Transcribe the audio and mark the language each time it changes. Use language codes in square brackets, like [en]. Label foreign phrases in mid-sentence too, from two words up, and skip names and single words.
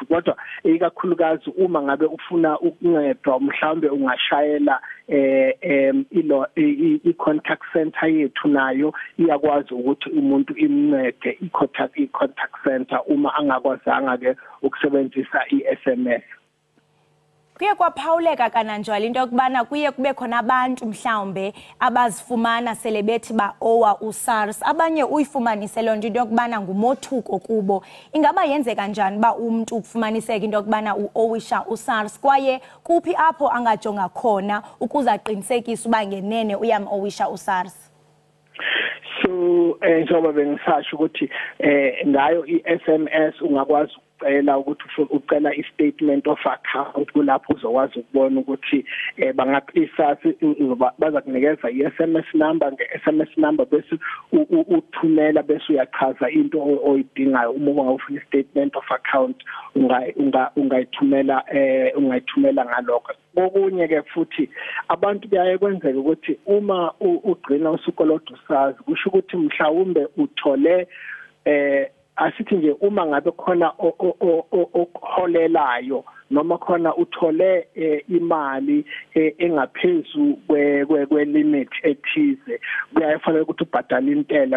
[zu] Kodwa ikakhulukazi uma ngabe ufuna ukuncedwa mhlawumbe ungashayela i- [en] contact center [zu] yethu nayo iyakwazi ukuthi umuntu imncede i- [en] contact center [zu] uma angakwazanga ke ukusebenzisa i-SMS. [xh] Kuye kwaphawuleka kananjalo into yokubana kuye kube khona abantu mhlawumbe abazifumana sele bethi ba-owa uSARS, abanye uyifumanise loo nto into yokubana ngumothuko kubo. Ingaba yenzeka njani uba umntu ukufumaniseka into yokubana u-owisha uSARS kwaye kuphi apho angajonga khona ukuze aqinisekise uba ngenene uyam-owisha uSARS? [zu] So njengoba bengisasho ukuthi ngayo i-SMS ungakwazi ukuthi ucela i- [en] statement of account [zu] kulapho uzokwazi ukubona ukuthi bangaphisa baza kunikeza i- [en] SMS number [zu] nge- [en] SMS number [zu] bese uthumela bese uyachaza into oyidingayo. Uma ufuna i- [en] statement of account [zu] ungayithumela ngalokho. okunye ke futhi abantu kuyaye kwenzeka ukuthi uma ugcina usukoloda usazi kusho ukuthi mhlawumbe uthole asithi nje uma ngabe khona okuholelayo noma khona uthole imali engaphezu kwe limit ethize kuyafanele ukuthi ubhadale intela